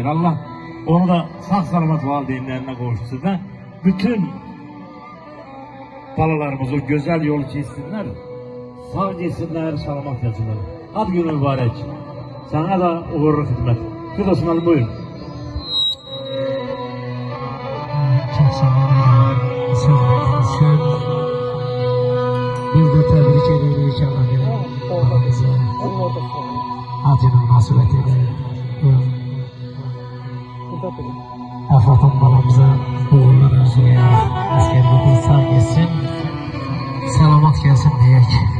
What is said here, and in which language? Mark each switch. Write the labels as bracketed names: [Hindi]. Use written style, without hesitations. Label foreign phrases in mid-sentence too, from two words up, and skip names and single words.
[Azerbaijani] Allah onu da sağ salamat valideynlərinə qovuşsun və bütün balalarımız o gözəl yolu keçsinlər, sağ geçsinlər, salamat gəlsinlər. Ad günü mübarək. Sana da uğurlu xidmət. Fidos müəllim, buyurun. [Turkish] Çok sağ olun. Biz de tebrik ediyoruz balamızı. Adını nasibət edelim. [Azerbaijani] Əflatun balamıza uğurlar arzulayaraq əsgərliyi sağ geçsin, salamat gelsin deyək.